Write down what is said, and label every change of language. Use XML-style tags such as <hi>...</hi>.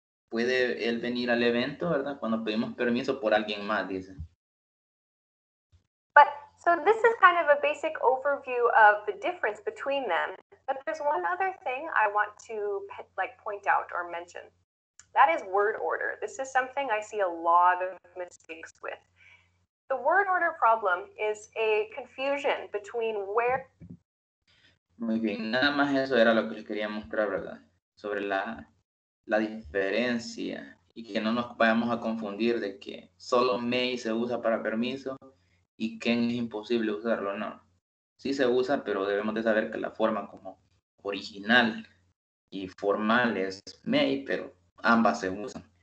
<es>¿Puede él venir al evento, verdad? Cuando pedimos permiso por alguien más, dice.</es> <en>But so this is kind of a basic overview of the difference between them. But there's one other thing I want to point out or mention. That is word order. This is something I see a lot of mistakes with. The word order problem is a confusion between where.</en> <es>Muy bien, nada más eso era lo que les quería mostrar, ¿verdad? Sobre la diferencia y que no nos vayamos a confundir de que solo may se usa para permiso y can es imposible usarlo, no. Sí se usa, pero debemos de saber que la forma como original y formal es may, pero ambas se usan.</es>